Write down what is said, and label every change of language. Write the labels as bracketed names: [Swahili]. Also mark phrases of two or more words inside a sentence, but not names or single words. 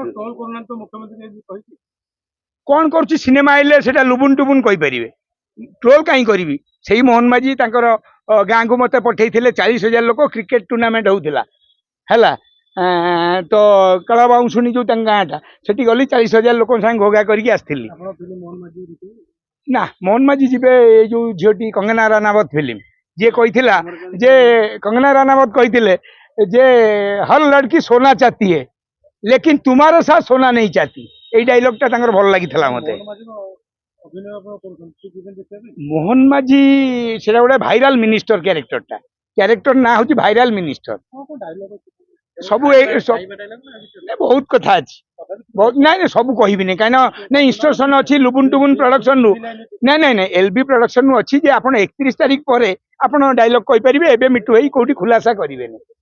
[Odia] କଣ କରୁଛି ସିନେମା ଆଇଲେ ସେଟା ଲୁବୁନ ଟୁବୁନ କହିପାରିବେ ଟ୍ରୋଲ କାହିଁ କରିବି ସେଇ ମୋହନ ମାଝୀ ତାଙ୍କର ଗାଁକୁ ମତେ ପଠେଇଥିଲେ 40,000 ଲୋକ [English] cricket tournament [Odia] ହଉଥିଲା ହେଲା ତ କଳା ବାଉଁଶୁଣୀ ଯୋଉ ତାଙ୍କ ଗାଁଟା ସେଠି ଗଲି 40,000 ଲୋକଙ୍କ ସାଙ୍ଗେ ଘୋଘା କରିକି ଆସିଥିଲି ନା ମୋହନ ମାଝୀ ଯିବେ ଏଇ ଯୋଉ ଝିଅଟି କଙ୍ଗନା ରାନାବତ ଫିଲ୍ମ ଯିଏ କହିଥିଲା ଯେ କଙ୍ଗନା ରାନାବତ କହିଥିଲେ ଯେ [Hindi] हर लड़की सोना चाहती है लेकिन तुम्हारे साथ सोना नहीं चाहती [Bangla] এই ডায়লগটা [Odia] ତାଙ୍କର ଭଲ ଲାଗିଥିଲା ମତେ ମୋହନ ମାଝୀ ସେଟା ଗୋଟେ [English] viral minister character [Odia] ନା ହଉଛି [English] viral minister [Odia] ସବୁ ବହୁତ କଥା ଅଛି ବହୁତ ନାଇଁ ସବୁ କହିବିନି କାହିଁକି ନା ଇନଷ୍ଟ୍ରକ୍ସନ ଅଛି ଲୁବୁନ ଟୁବୁନ ପ୍ରଡକ୍ସନ ରୁ ନାଇଁ ଏଲବି ପ୍ରଡକ୍ସନ ରୁ ଅଛି ଯେ ଆପଣ 31 ତାରିଖ ପରେ ଆପଣ ଡାଇଲଗ କହିପାରିବେ ଏବେ ମିଟୁ ଭାଇ କୋଉଠି ଖୁଲାସା କରିବେନି